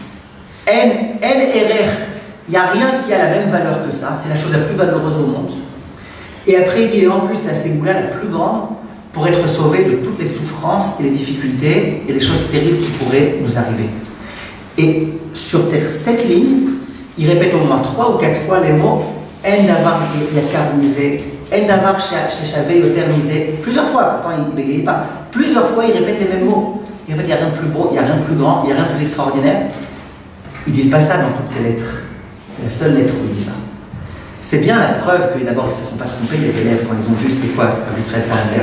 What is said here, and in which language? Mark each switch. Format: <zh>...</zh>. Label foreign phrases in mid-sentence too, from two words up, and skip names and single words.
<fr>Il n'y a rien qui a la même valeur que ça, c'est la chose la plus valeureuse au monde. Et après, il dit, en plus, la ségoula la plus grande pour être sauvé de toutes les souffrances et les difficultés et les choses terribles qui pourraient nous arriver. Et sur cette ligne, il répète au moins 3 ou 4 fois les mots</fr> <he>אין דבר יקר מזה, אין דבר ששווה יותר מזה.</he> <fr>Plusieurs fois, pourtant il ne bégaye pas. Plusieurs fois, il répète les mêmes mots. Et en fait, il n'y a rien de plus beau, il n'y a rien de plus grand, il n'y a rien de plus extraordinaire. Ils ne disent pas ça dans toutes ces lettres. C'est la seule lettre où il dit ça. C'est bien la preuve que d'abord ils ne se sont pas trompés, les élèves, quand ils ont vu c'était quoi Rabbi Israël Salanter.</fr>